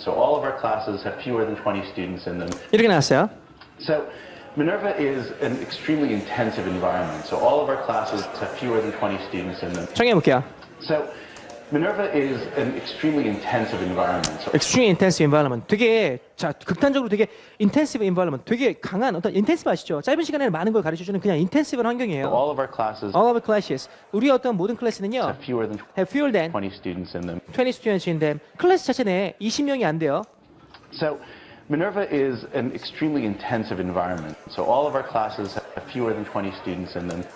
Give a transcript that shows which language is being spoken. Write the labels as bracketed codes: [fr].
[en] So all of our classes have fewer than 20 students in them. [ko] 이렇게 나왔어요. [en] So Minerva is an extremely intensive environment. So all of our classes have fewer than 20 students in them. 정해볼게요. So Minerva is an extremely intensive environment. So Extreme intensive environment. [ko] 되게 자 극단적으로 되게 [en] intensive environment. [ko] 되게 강한 어떤 intensive 아시죠? 짧은 시간에 많은 걸 가르쳐주는 그냥 intensive한 환경이에요. [en] all of our classes All of the classes. [ko] 우리 어떤 모든 클래스는요. [en] have fewer than Have fewer than 20 students in them. 20 students in them. [ko] 클래스 자체 내에 20명이 안 돼요. [en] So Minerva is an extremely intensive environment. So all of our classes have fewer than 20 students in them.